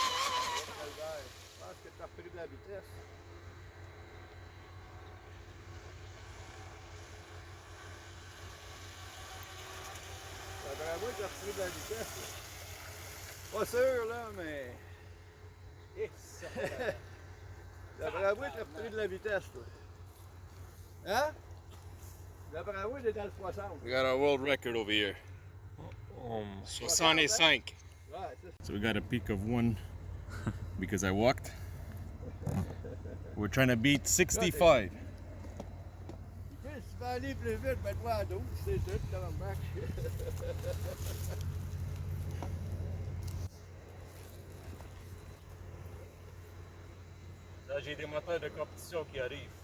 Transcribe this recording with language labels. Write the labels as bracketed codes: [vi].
[fr] Je pense que tu as repris de la vitesse. D'après moi, tu as repris de la vitesse. Pas sûr, là, mais. D'après moi, tu as repris de la vitesse, toi. Hein? D'après moi, il est dans le 60. [en] We got our world record over here. 65. [fr] Ouais, c'est [en] So we got a peak of 1 because I walked. We're trying to beat 65. [fr] Si tu veux aller plus vite, mets-toi à 12, c'est tout, dans le bac. Là, j'ai des moteurs de compétition qui arrivent.